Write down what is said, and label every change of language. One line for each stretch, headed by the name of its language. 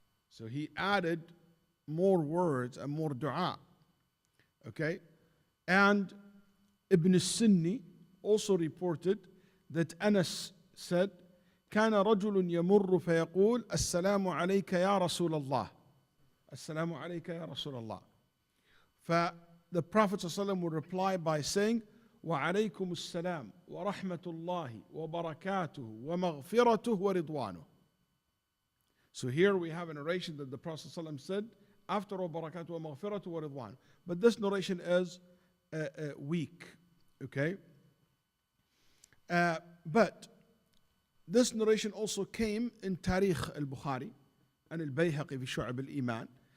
English: So he added more words and more dua. Okay? And Ibn Sunni also reported that Anas said
Arabic: كان رجل يمر فيقول السلام عليك يا رسول الله. السلام عليك يا رسول الله.
English: The Prophet ﷺ would reply by saying
Arabic: وعليكم السلام ورحمة الله وبركاته ومغفرته ورضوانه.
English: So here we have a narration that the Prophet ﷺ said after
Arabic: وبركاته ومغفرته ورضوانه.
English: But this narration is weak. Okay? But this narration also came in Tarikh al-Bukhari and al-Bayhaqi fi Shu'ab al-Iman.